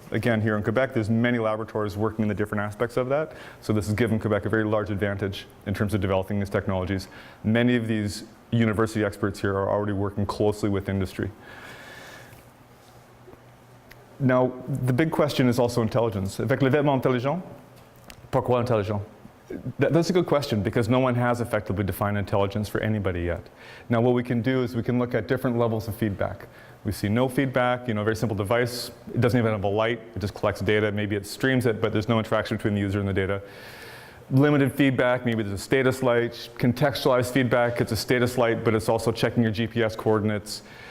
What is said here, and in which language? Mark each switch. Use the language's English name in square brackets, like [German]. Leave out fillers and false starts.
[English] Again, here in Quebec, there's many laboratories working in the different aspects of that. So this has given Quebec a very large advantage in terms of developing these technologies. Many of these university experts here are already working closely with industry. Now, the big question is also intelligence. [French] Avec le vêtement intelligent, pourquoi intelligent? [English] That's a good question because no one has effectively defined intelligence for anybody yet. Now what we can do is we can look at different levels of feedback. We see no feedback, a very simple device. It doesn't even have a light, it just collects data. Maybe it streams it, but there's no interaction between the user and the data. Limited feedback, maybe there's a status light. Contextualized feedback, it's a status light, but it's also checking your GPS coordinates.